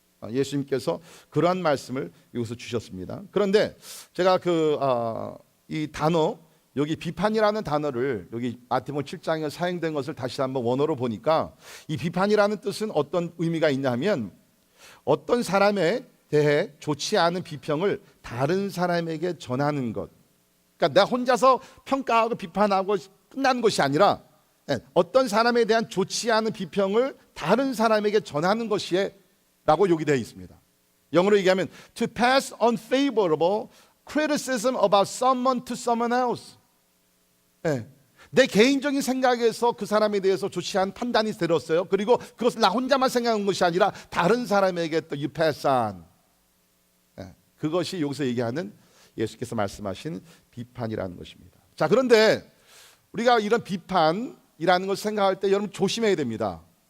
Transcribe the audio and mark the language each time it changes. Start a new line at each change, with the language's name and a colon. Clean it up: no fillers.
Korean: 예수님께서 그러한 말씀을 여기서 주셨습니다. 그런데 제가 이 단어 여기 비판이라는 단어를 여기 마태복음 7장에 사용된 것을 다시 한번 원어로 보니까 이 비판이라는 뜻은 어떤 의미가 있냐면 어떤 사람에 대해 좋지 않은 비평을 다른 사람에게 전하는 것. 그러니까 내가 혼자서 평가하고 비판하고 끝나는 것이 아니라 어떤 사람에 대한 좋지 않은 비평을 다른 사람에게 전하는 것이에 라고 여기 되어 있습니다. 영어로 얘기하면
English: to pass unfavorable criticism about someone to someone else.
Korean: 내 개인적인 생각에서 그 사람에 대해서 좋지 않은 판단이 들었어요. 그리고 그것을 나 혼자만 생각하는 것이 아니라 다른 사람에게 또
English: you pass on.
Korean: 그것이 여기서 얘기하는 예수께서 말씀하신 비판이라는 것입니다. 자, 그런데 우리가 이런 비판이라는 것을 생각할 때 여러분 조심해야 됩니다.